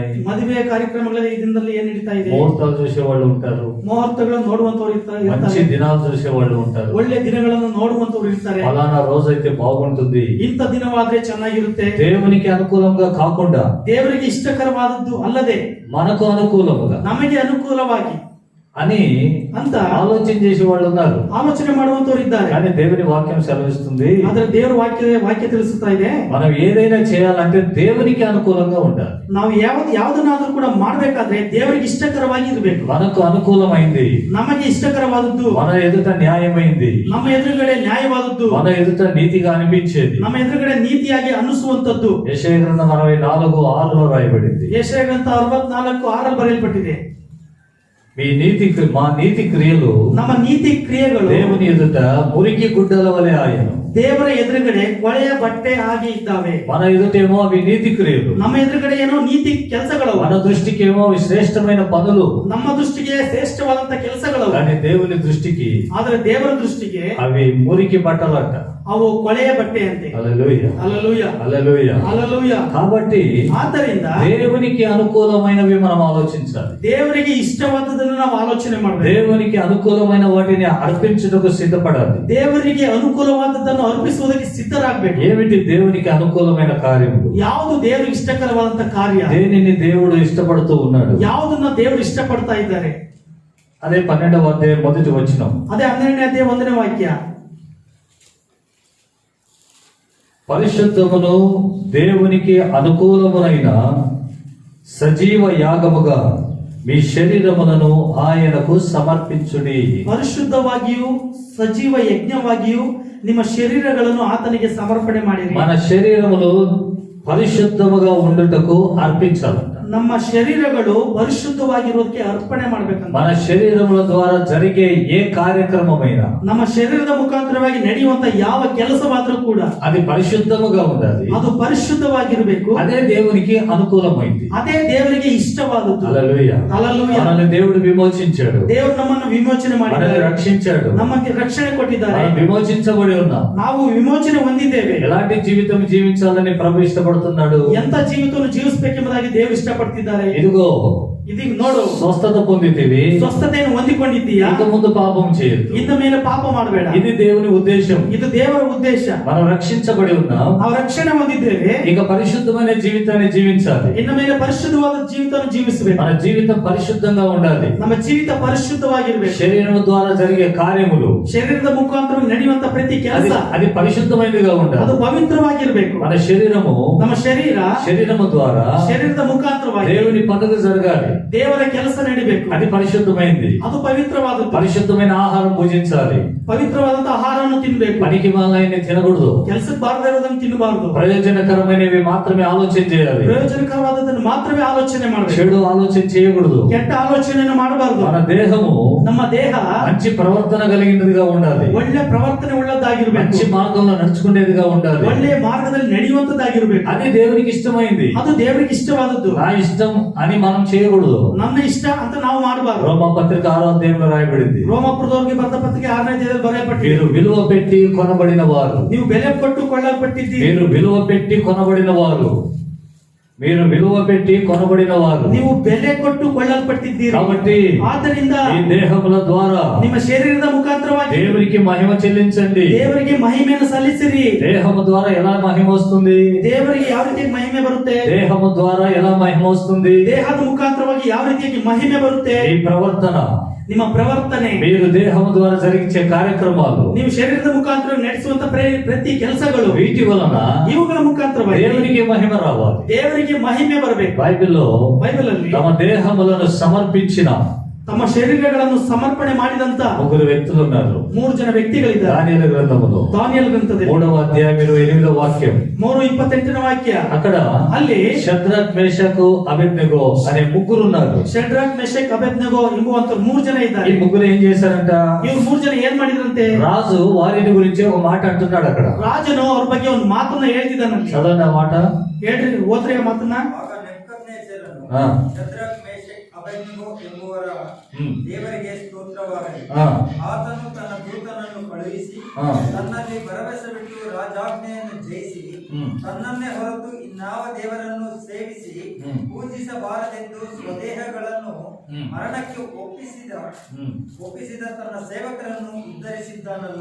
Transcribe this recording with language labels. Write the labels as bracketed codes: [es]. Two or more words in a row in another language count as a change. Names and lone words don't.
[kn] ಮದುವೆ ಕಾರ್ಯಕ್ರಮಗಳಲ್ಲಿ ಈ ದಿನದಲ್ಲಿ ಏನ್ ನಡೀತಾ ಇದೆ? [te] ముహూర్తాలు చూసే వాళ్ళు ఉంటారు, [kn] ಮುಹೂರ್ತಗಳನ್ನು ನೋಡುವಂತವ್ರು [te] మంచి [kn] ಇರ್ತಾರೆ, [te] దినాలు చూసే వాళ్ళు ఉంటారు, [kn] ಒಳ್ಳೆ ದಿನಗಳನ್ನು ನೋಡುವಂತವ್ರು ಇರ್ತಾರೆ. [te] ఫలానా రోజైతే బాగుంటుంది, [kn] ಇಂಥ ದಿನವಾದ್ರೆ ಚೆನ್ನಾಗಿರುತ್ತೆ. [te] దేవునికి అనుకూలంగా కాకుండా, [kn] ದೇವರಿಗೆ ಇಷ್ಟಕರವಾದದ್ದು ಅಲ್ಲದೆ [te] మనకు అనుకూలముగా, [kn] ನಮಗೆ ಅನುಕೂಲವಾಗಿ [te] అని [kn] ಅಂತ [te] ఆలోచన చేసే వాళ్ళు ఉన్నారు, [kn] ಆಲೋಚನೆ ಮಾಡುವಂತವ್ರು ಇದ್ದಾರೆ. [te] కానీ దేవుని వాక్యం సెలవిస్తుంది, [kn] ಆದ್ರೆ ದೇವರ ವಾಕ್ಯ ತಿಳಿಸುತ್ತಾ ಇದೆ, [te] మనం ఏదైనా చేయాలంటే దేవునికి అనుకూలంగా ఉండాలి. [kn] ನಾವು ಯಾವುದನ್ನಾದ್ರೂ ಕೂಡ ಮಾಡ್ಬೇಕಾದ್ರೆ ದೇವರಿಗೆ ಇಷ್ಟಕರವಾಗಿ ಇರಬೇಕು. [te] మనకు అనుకూలమైంది, [kn] ನಮಗೆ ಇಷ್ಟಕರವಾದದ್ದು, [te] మన ఎదుట న్యాయమైంది, [kn] ನಮ್ಮ ಎದುರುಗಡೆ ನ್ಯಾಯವಾದದ್ದು, [te] మన ఎదుట నీతిగా అనిపించేది, [kn] ನಮ್ಮ ఎదుರುಗಡೆ ನೀತಿಯಾಗಿ ಅನ್ನಿಸುವಂತದ್ದು. [te] యెషయా గ్రంథం 64:6లో రాయబడింది. [kn] ಯೆಶಾಯ ಗ್ರಂಥ 64:6 ಬರೆಯಲ್ಪಟ್ಟಿದೆ. [te] మా నీతి క్రియలు, [kn] ನಮ್ಮ ನೀತಿ ಕ್ರಿಯೆಗಳು [te] దేవుని ఎదుట మురికి గుడ్డల వలె ఆయను. [kn] ದೇವರ ಎದುರುಗಡೆ ಕೊಳೆಯ ಬಟ್ಟೆ ಆಗಿ ಇದ್ದಾವೆ. [te] మన ఎదుటేమో అవి నీతి క్రియలు, [kn] ನಮ್ಮ ಎದುರುಗಡೆ ಏನೋ ನೀತಿ ಕೆಲಸಗಳವು, [te] మన దృష్టికి ఏమో అవి శ్రేష్టమైన పనులు, [kn] ನಮ್ಮ ದೃಷ್ಟಿಗೆ ಶ್ರೇಷ್ಠವಾದಂತ ಕೆಲಸಗಳವು. [te] కానీ దేవుని దృష్టికి [kn] ಆದ್ರೆ ದೇವರ ದೃಷ್ಟಿಗೆ [te] అవి మురికి బట్టలట. [kn] ಅವು ಕೊಳೆಯ ಬಟ್ಟೆ ಅಂತೆ. [te] హల్లెలూయా, హల్లెలూయా, హల్లెలూయా. హల్లెలూయా. కాబట్టి [kn] ಆದ್ದರಿಂದ [te] దేవునికి అనుకూలమైనవి మనం ఆలోచించాలి. [kn] ದೇವರಿಗೆ ಇಷ್ಟವಾದದನ್ನು ನಾವು ಆಲೋಚನೆ ಮಾಡಬೇಕು. [te] దేవునికి అనుకూలమైన వాటిని అర్పించుటకు సిద్ధపడాలి. [kn] ದೇವರಿಗೆ ಅನುಕೂಲವಾದದ್ದನ್ನು ಅರ್ಪಿಸುವುದಕ್ಕೆ ಸಿದ್ಧರಾಗಬೇಕು. [te] ఏమిటి దేవునికి అనుకూలమైన కార్యములు? [kn] ಯಾವುದು ದೇವರಿಗೆ ಇಷ್ಟಕರವಾದಂತ ಕಾರ್ಯ, [te] దేనిని దేవుడు ఇష్టపడుతూ ఉన్నాడు? [kn] ಯಾವುದನ್ನ ದೇವರು ಇಷ್ಟಪಡ್ತಾ ಇದ್ದಾರೆ? [te] అదే 12వ అధ్యాయం మొదటి వచనం. [kn] ಅದೇ 12ನೇ ಅಧ್ಯಾಯ 1ನೇ ವಾಕ್ಯ. [te] పరిశుద్ధమును దేవునికి అనుకూలమునైన సజీవ యాగముగా మీ శరీరములను ఆయనకు సమర్పించుడి. [kn] ಪರಿಶುದ್ಧವಾಗಿಯೂ ಸಜೀವ ಯಜ್ಞವಾಗಿಯೂ ನಿಮ್ಮ ಶರೀರಗಳನ್ನು ಆತನಿಗೆ ಸಮರ್ಪಣೆ ಮಾಡಿರಿ. [te] మన శరీరములు పరిశుద్ధముగా ఉండుటకు అర్పించాలంట. [kn] ನಮ್ಮ ಶರೀರಗಳು ಪರಿಶುದ್ಧವಾಗಿರೋದಕ್ಕೆ ಅರ್ಪಣೆ ಮಾಡ್ಬೇಕಂತ. [te] మన శరీరముల ద్వారా జరిగే ఏ కార్యక్రమమైనా, [kn] ನಮ್ಮ ಶರೀರದ ಮುಖಾಂತರವಾಗಿ ನಡೆಯುವಂತ ಯಾವ ಕೆಲಸವಾದ್ರೂ ಕೂಡ [te] అది పరిశుద్ధముగా ఉండాలి. [kn] ಅದು ಪರಿಶುದ್ಧವಾಗಿರಬೇಕು. [te] అదే దేవునికి అనుకూలమైంది. [kn] ಅದೇ ದೇವರಿಗೆ ಇಷ್ಟವಾದದ್ದು. [te] హల్లెలూయా. హల్లెలూయా. మనల్ని దేవుడు విమోచించాడు, [kn] ದೇವರು ನಮ್ಮನ್ನು ವಿಮೋಚನೆ [te] మనల్ని [kn] ಮಾಡಿದ್ದಾರೆ, [te] రక్షించాడు, [kn] ನಮಗೆ ರಕ್ಷಣೆ ಕೊಟ್ಟಿದ್ದಾರೆ. [te] మనం విమోచించబడి ఉన్నాం. [kn] ನಾವು ವಿಮೋಚನೆ ಹೊಂದಿದ್ದೇವೆ. [te] ఎలాంటి జీవితం జీవించాలని ప్రభు ఇష్టపడుతున్నాడు? [kn] ಎಂತ ಜೀವಿತವನ್ನು ಜೀವಿಸಬೇಕೆಂಬುದಾಗಿ ದೇವರು ಇಷ್ಟಪಡ್ತಿದ್ದಾರೆ. [te] ఇదిగో [kn] ಇದೀಗ ನೋಡು, [te] స్వస్థత పొందితివి, [kn] ಸ್ವಸ್ಥತೆಯನ್ನು ಹೊಂದಿಕೊಂಡಿದ್ದೀಯಾ, [te] ఇక ముందు పాపం చేయొద్దు. [kn] ಇದ್ದ ಮೇಲೆ ಪಾಪ ಮಾಡಬೇಡ. [te] ఇది దేవుని ఉద్దేశం. [kn] ಇದು ದೇವರ ಉದ್ದೇಶ. [te] మనం రక్షించబడి ఉన్నాం, [kn] ನಾವು ರಕ್ಷಣೆ ಹೊಂದಿದ್ದೇವೆ. [te] ఇక పరిశుద్ధమైన జీవితాన్ని జీవించాలి. [kn] ಇನ್ನ ಮೇಲೆ ಪರಿಶುದ್ಧವಾದ ಜೀವಿತವನ್ನು ಜೀವಿಸಬೇಕು. [te] మన జీవితం పరిశుద్ధంగా ఉండాలి. [kn] ನಮ್ಮ ಜೀವಿತ ಪರಿಶುದ್ಧವಾಗಿರ್ಬೇಕು. [te] శరీరం ద్వారా జరిగే కార్యములు [kn] ಶರೀರದ ಮುಖಾಂತರ ನಡೆಯುವಂತ ಪ್ರತಿ [te] అది [kn] ಕೆಲಸ [te] అది పరిశుద్ధమైనదిగా [kn] ಅದು [te] ఉండాలి. [kn] ಪವಿತ್ರವಾಗಿರ್ಬೇಕು. [te] మన శరీరము [kn] ನಮ್ಮ [te] శరీరము ద్వారా [kn] ಶರೀರದ ಮುಖಾಂತರವಾಗಿ [te] దేవుని పనులు జరగాలి. [kn] ದೇವರ ಕೆಲಸ ನಡಿಬೇಕು. [te] అది పరిశుద్ధమైంది. [kn] ಅದು ಪವಿತ್ರವಾದದ್ದು. [te] పరిశుద్ధమైన ఆహారం భుజించాలి. [kn] ಪವಿತ್ರವಾದಂತ ಆಹಾರವನ್ನು ತಿನ್ಬೇಕು. [te] పనికి మాలైన తినకూడదు. [kn] ಕೆಲಸಕ್ಕೆ ಬಾರದೇ ಇರೋದನ್ನು ತಿನ್ನಬಾರದು. [te] ప్రయోజనకరమైనవి మాత్రమే ఆలోచన చేయాలి. [kn] ಪ್ರಯೋಜನಕರವಾದದನ್ನು ಮಾತ್ರವೇ ಆಲೋಚನೆ ಮಾಡಬೇಕು. [te] చెడు ఆలోచన చేయకూడదు. [kn] ಕೆಟ್ಟ ಆಲೋಚನೆಯನ್ನು ಮಾಡಬಾರದು. [te] మన దేహము [kn] ನಮ್ಮ ದೇಹ [te] మంచి ప్రవర్తన కలిగినదిగా ఉండాలి. [kn] ಒಳ್ಳೆ ಪ್ರವರ್ತನೆ ಉಳ್ಳದ್ದಾಗಿರ್ಬೇಕು. [te] మంచి మార్గంలో నడుచుకునేదిగా ఉండాలి. [kn] ಒಳ್ಳೆ ಮಾರ್ಗದಲ್ಲಿ ನಡೆಯುವಂತದ್ದಾಗಿರ್ಬೇಕು. [te] అది దేవునికి ఇష్టమైంది. [kn] ಅದು ದೇವರಿಗೆ ಇಷ್ಟವಾದದ್ದು. [te] నా ఇష్టం అని మనం చేయకూడదు. [kn] ನನ್ನ ಇಷ್ಟ ಅಂತ ನಾವು ಮಾಡಬಾರದು. [te] రోమా పత్రిక 6వ అధ్యాయంలో రాయబడింది, [kn] ರೋಮಾಪುರದವರಿಗೆ ಬರೆದ ಪತ್ರಿಕೆ 6ನೇ ಅಧ್ಯಾಯದಲ್ಲಿ ಬರೆಯಲ್ಪಟ್ಟಿದೆ. [te] మీరు విలువ పెట్టి కొనబడిన వారు, [kn] ನೀವು ಬೆಲೆ ಕೊಟ್ಟು ಕೊಳ್ಳಲ್ಪಟ್ಟಿದ್ದೀರಿ. [te] మీరు విలువ పెట్టి కొనబడిన వారు, మీరు విలువ పెట్టి కొనబడిన వారు. [kn] ನೀವು ಬೆಲೆ ಕೊಟ್ಟು ಕೊಳ್ಳಲ್ಪಟ್ಟಿದ್ದೀರಿ. [te] కాబట్టి [kn] ಆದ್ದರಿಂದ [te] ఈ దేహముల ద్వారా [kn] ನಿಮ್ಮ ಶರೀರದ ಮುಖಾಂತರವಾಗಿ [te] దేవునికి మహిమ చెల్లించండి. [kn] ದೇವರಿಗೆ ಮಹಿಮೆಯನ್ನು ಸಲ್ಲಿಸಿರಿ. [te] దేహము ద్వారా ఎలా మహిమ వస్తుంది? [kn] ದೇವರಿಗೆ ಯಾವ ರೀತಿ ಮಹಿಮೆ ಬರುತ್ತೆ? [te] దేహము ద్వారా ఎలా మహిమ వస్తుంది? [kn] ದೇಹದ ಮುಖಾಂತರವಾಗಿ ಯಾವ ರೀತಿಯಾಗಿ ಮಹಿಮೆ ಬರುತ್ತೆ? [te] ఈ ప్రవర్తన, [kn] ನಿಮ್ಮ ಪ್ರವರ್ತನೆ, [te] మీరు దేహము ద్వారా జరిగించే కార్యక్రమాలు, [kn] ನೀವು ಶರೀರದ ಮುಖಾಂತರ ನಡೆಸುವಂತ ಪ್ರತಿ ಕೆಲಸಗಳು, [te] వీటి వలన [kn] ಇವುಗಳ ಮುಖಾಂತರವಾಗಿ [te] దేవునికి మహిమ రావాలి. [kn] ದೇವರಿಗೆ ಮಹಿಮೆ ಬರಬೇಕು. [te] బైబిల్లో [kn] ಬೈಬಲ್ ಅಲ್ಲಿ [te] తమ దేహములను సమర్పించిన [kn] ತಮ್ಮ ಶರೀರಗಳನ್ನು ಸಮರ್ಪಣೆ ಮಾಡಿದಂತ [te] 3 వ్యక్తులు ఉన్నారు. [kn] 3 ಜನ ವ್ಯಕ್ತಿಗಳಿದ್ದಾರೆ. [te] దానియేలు గ్రంథములో [kn] ದಾನಿಯೇಲ್ ಗ್ರಂಥದಲ್ಲಿ [te] 3వ అధ్యాయం 28వ వాక్యం. [kn] 3:28ನೇ ವಾಕ್ಯ. [te] అక్కడ [kn] ಅಲ್ಲಿ [te] షద్రక్ మేషకు అబేద్నెగో అనే ముగ్గురు ఉన్నారు. [kn] ಶಡ್ರಾಕ್ ಮೆಷಕ್ ಅಬೇದ್ನೆಗೋ ಎಂಬುವಂತ 3 ಜನ [te] ఈ [kn] ಇದ್ದಾರೆ. [te] ముగ్గురు ఏం చేశారంట? [kn] ಇವ್ರು 3 ಜನ ಏನ್ ಮಾಡಿದ್ರಂತೆ? [te] రాజు వారిని గురించి ఒక మాట అంటున్నాడు అక్కడ. [kn] ರಾಜನು ಅವ್ರ ಬಗ್ಗೆ ಒಂದು ಮಾತನ್ನ ಹೇಳ್ತಿದ್ದಾನಲ್ಲಿ. [te] చదవండి ఆ మాట. [kn] ಹೇಳ್ರಿ, ಓದ್ರಿ ಆ ಮಾತನ್ನ. ಆಗ ನೆಬೂಕದ್ನೆಚ್ಚರನು ಹಾ. ಶದ್ರಕ್, ಮೇಷಕ್, ಅಬೇದ್ನೆಗೋ ಎಂಬುವರ ದೇವರಿಗೆ ಸ್ತೋತ್ರವಾಗಲಿ. ಆತನು ತನ್ನ ದೂತನನ್ನು ಕಳುಹಿಸಿ ತನ್ನಲ್ಲಿ ಭರವಸೆವಿಟ್ಟು ರಾಜಾಜ್ಞೆಯನ್ನು ಜಯಿಸಿ ತನ್ನನ್ನೇ ಹೊರತು ಇನ್ನಾವ ದೇವರನ್ನು ಸೇವಿಸಿ ಪೂಜಿಸಬಾರದೆಂದು ಸ್ವದೇಹಗಳನ್ನು ಮರಣಕ್ಕೆ ಒಪ್ಪಿಸಿದ ತನ್ನ ಸೇವಕರನ್ನು ಉದ್ಧರಿಸಿದ್ದಾನಲ್ಲ.